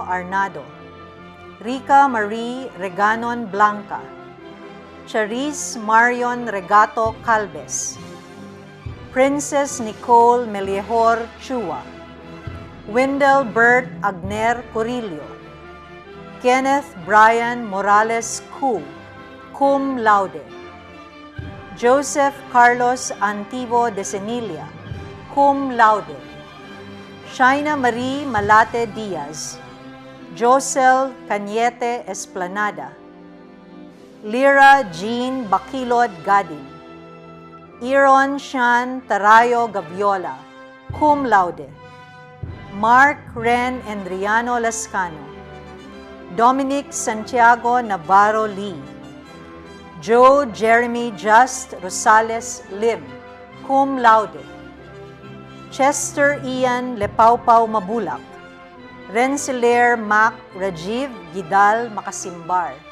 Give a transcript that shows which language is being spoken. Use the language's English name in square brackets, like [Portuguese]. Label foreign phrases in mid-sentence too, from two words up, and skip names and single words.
[English] Arnado, Rica Marie Reganon Blanca, Charis Marion Regato Calves, Princess Nicole Meliejor Chua, Wendell Bert Agner Corillo, Kenneth Brian Morales Cu, [Latin] cum laude, [English] Joseph Carlos Antivo de Senilia, [Latin] cum laude, [English] Shaina Marie Malate Diaz, Josel Cañete Esplanada, Lira Jean Bakilod Gadin, Iron Shan Tarayo Gaviola, [Latin] cum laude, [English] Mark Ren Endriano Lascano, Dominic Santiago Navarro Lee, Joe Jeremy Just Rosales Lim, [Latin] cum laude, [English] Chester Ian Lepaupau Mabulak, Rensselaer Mac Rajiv Gidal Makasimbar,